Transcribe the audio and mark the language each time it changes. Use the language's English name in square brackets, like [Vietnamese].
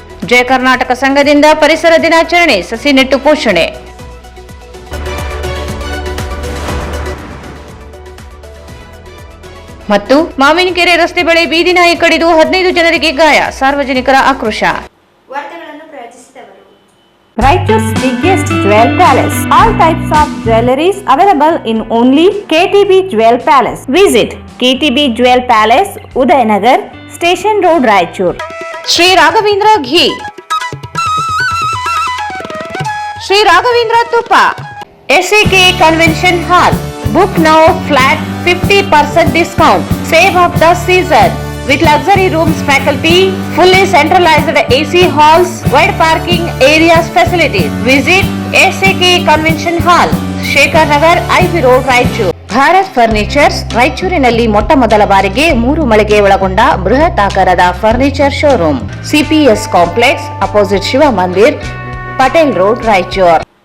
[Kannada] ಜಯ ಕರ್ನಾಟಕ ಸಂಘದಿಂದ ಪರಿಸರ ದಿನಾಚರಣೆ, ಸಸಿ ನೆಟ್ಟು ಪೋಷಣೆ. ಮತ್ತು ಮಾವಿನಕೆರೆ ರಸ್ತೆ ಬಳಿ ಬೀದಿ ನಾಯಿ ಕಡಿದು 15 ಜನರಿಗೆ ಗಾಯ, ಸಾರ್ವಜನಿಕರ ಆಕ್ರೋಶ. ವಾರ್ತೆಗಳನ್ನು ಪ್ರಯೋಜಿಸಿದವರು [English] Raichur's biggest jewel palace. All types of jewelries available in only KTB Jewel Palace. Visit KTB Jewel Palace, Udayanagar, Station Road, Raichur. [Kannada] Shri Raghavendra ಘೀ, ಶ್ರೀ ರಾಘವೇಂದ್ರ ತುಪ್ಪ. [English] SAK Convention Hall. Book now flat 50% discount. Save of the season. With luxury rooms, faculty, fully centralized AC halls, wide parking areas facilities. Visit SAK Convention Hall, Shekhar Nagar, IB Road, Raichur. [Kannada] Bharat furnitures ರಾಯಚೂರಿನಲ್ಲಿ ಮೊಟ್ಟ ಮೊದಲ ಬಾರಿಗೆ 3 ಮಳಿಗೆ ಒಳಗೊಂಡ ಬೃಹತ್ ಆಕಾರದ furniture showroom. CPS complex, opposite Shiva ಮಂದಿರ್, Patel road, Raichur.